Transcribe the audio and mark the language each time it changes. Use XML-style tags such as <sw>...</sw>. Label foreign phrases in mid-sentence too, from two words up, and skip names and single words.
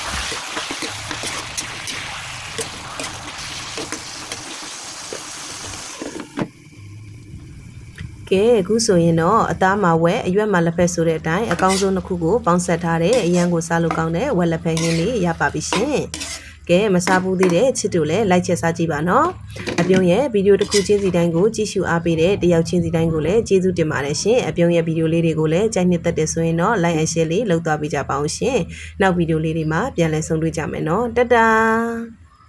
<my>ကဲအခုဆိုရင်တော့အသားမှာဝက်အရွက်မှာလက်ဖက်ဆိုတဲ့အတိုင်းအကောင်းဆုံးတစ်ခုကိုပေါင်း ဆက်ထားတဲ့အရန်ကိုစားလို့ကောင်းတဲ့ဝက်လက်ဖက်ဟင်းလေးရပါပြီရှင်ကဲမစားဘူးသေးတဲ့ချစ်တို့လည်းလိုက်ချက်စားကြည့်ပါနော်အပြုံးရဲ့ဗီဒီယိုတစ်ခုချင်းစီတိုင်းကိုကြည့်ရှုအားပေးတဲ့တယောက်ချင်းစီတိုင်းကိုလည်းကျေးဇူးတင်ပါတယ်ရှင်အပြုံးရဲ့ဗီဒီယိုလေးတွေကိုလည်းကြိုက်နှစ်သက်တယ်ဆိုရင်တော့</my> <en>like and share</en> <my>လေးလုပ်သွားပေးကြပါအောင်ရှင်နောက်ဗီဒီယိုလေးတွေမှာပြန်လည်ဆုံတွေ့ကြမယ်နော်တတား</my>